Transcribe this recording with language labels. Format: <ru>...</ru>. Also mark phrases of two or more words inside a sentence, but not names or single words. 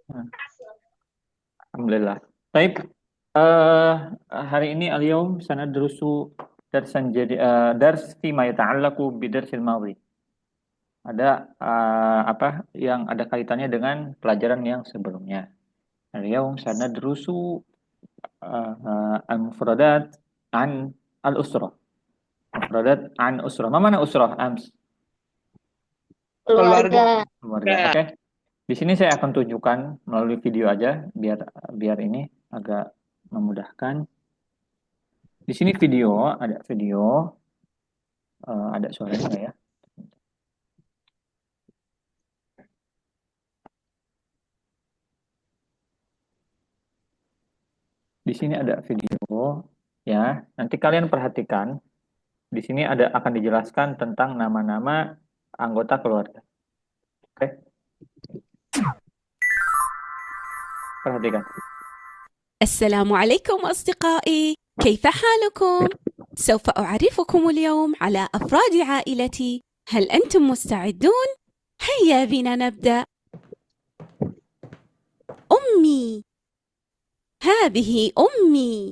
<ar>Alhamdulillah.</ar> <id>Baik, hari ini</id> <ar>اليوم سندرس درسا jadi درس فيما يتعلق بالدرس الماضي.</ar> <id>Ada apa yang ada kaitannya dengan pelajaran yang sebelumnya.</id> <ar>اليوم سندرس المفردات عن الأسرة. مفردات عن أسرة. ما معنى أسرة، Ams?</ar> <id>Keluarga. Keluarga. Oke. Di sini saya akan tunjukkan melalui video aja biar biar ini agak memudahkan. Di sini ada video, ada suaranya nggak ya? Di sini ada video, ya. Nanti kalian perhatikan. Di sini akan dijelaskan tentang nama-nama anggota keluarga. Oke, perhatikan.</id> <ar>السلام عليكم أصدقائي، كيف حالكم؟ سوف أعرفكم اليوم على أفراد عائلتي. هل أنتم مستعدون؟ هيا بنا نبدأ. أمي، هذه أمي.</ar>